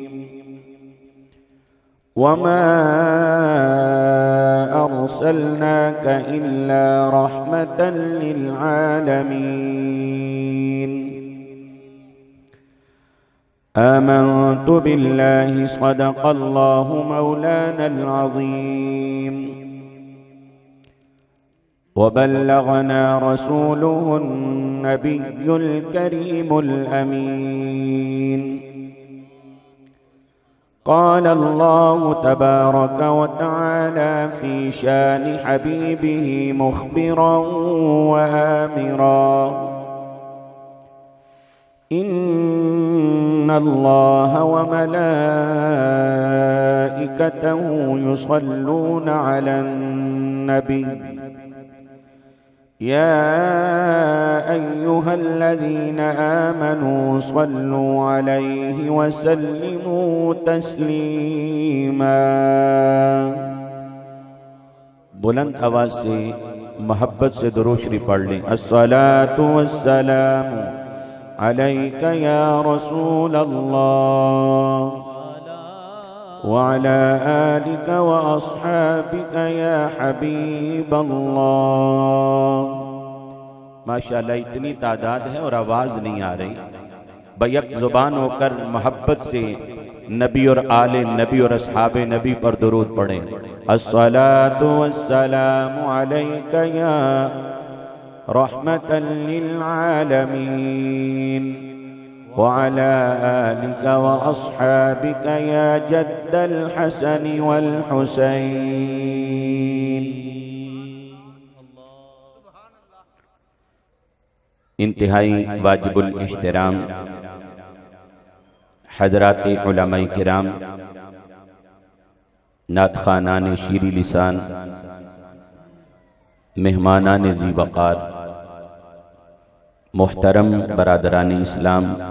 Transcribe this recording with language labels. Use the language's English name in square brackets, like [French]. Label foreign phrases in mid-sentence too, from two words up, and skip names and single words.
[Arabic] وما أرسلناك إلا رحمة للعالمين. آمنت بالله صدق الله مولانا العظيم وبلغنا رسوله النبي الكريم الأمين. قال الله تبارك وتعالى في شأن حبيبه مخبرا وآمرا. إن الله وملائكته يصلون على النبي يا أيها الذين آمنوا صلوا عليه وسلموا تسليما. [Urdu] بلند آواز سے محبت سے درود شریف پڑھ لیں. [Arabic] الصلاة والسلام عليك يا رسول الله وعلى آلك وأصحابك يا حبيب الله. [Urdu] ماشاءاللہ اتنی تعداد ہے اور آواز نہیں آ رہی. بیک زبان ہو کر محبت سے نبی اور آل نبی اور اصحاب نبی پر درود پڑھیں. [Arabic] الصلاة والسلام عليك يا رحمة للعالمين وعلى آلك وأصحابك يا جد الحسن والحسين. [Urdu] انتہائی واجب الاحترام حضرات علمائے کرام، نعت خوانان شیریں لسان، مہمانان ذی وقار، محترم برادران اسلام,